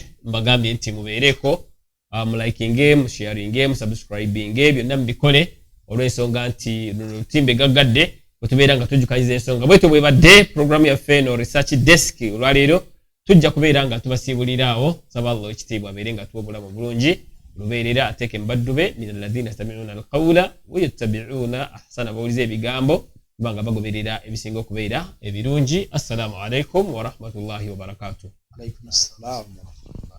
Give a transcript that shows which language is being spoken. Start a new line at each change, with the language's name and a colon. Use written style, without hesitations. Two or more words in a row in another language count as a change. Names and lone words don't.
Ganda: Mbagambye nti mubeereko liking, mu sharing, mu subscribing, byonna mubikole olw'ensonga nti lutimbe gaggadde bwetubeera nga tujjukaniza ensonga bwetu bwebadde programu yaffe no
English: research desk
Ganda: olwaleero tujja kubeera nga tubasiibuliraawo. Saba Allah ekitiibwa abeere nga tuwa obulamu bulungi lubeerera ateeke mubaddube
Arabic: من الذين يستمعون القول ويتبعون أحسنه
Ganda: bawulize ebigambo kubanga bagoberera ebisinga okubeera ebirungi.
Arabic: السلام عليكم ورحمة الله وبركاته. عليكم السلام.